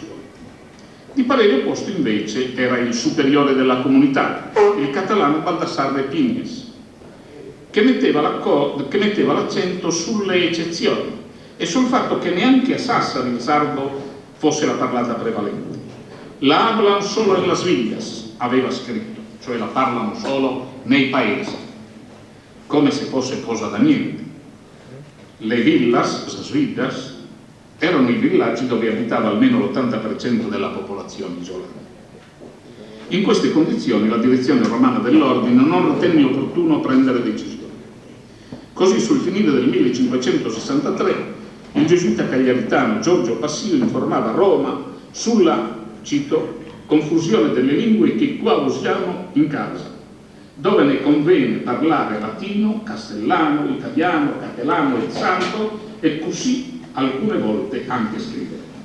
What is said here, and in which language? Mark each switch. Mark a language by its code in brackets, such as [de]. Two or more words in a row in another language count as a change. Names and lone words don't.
[it] Di parere opposto invece era il superiore della comunità, il catalano Baldassarre Pignes, che metteva l'accento sulle eccezioni e sul fatto che neanche a Sassari il sardo fosse la parlata prevalente. [es] La hablan solo en las villas, [it] aveva scritto, cioè la parlano solo nei paesi, come se fosse cosa da niente. Le villas, [es] las villas, [it] erano i villaggi dove abitava almeno l'80% della popolazione isolana. In queste condizioni la direzione romana dell'ordine non ritenne opportuno prendere decisioni. Così sul finire del 1563 il gesuita cagliaritano Giorgio Passio informava Roma sulla, cito, confusione delle lingue che qua usiamo in casa, dove ne conviene parlare latino, castellano, italiano, catalano e sardo e così alcune volte anche scrivere.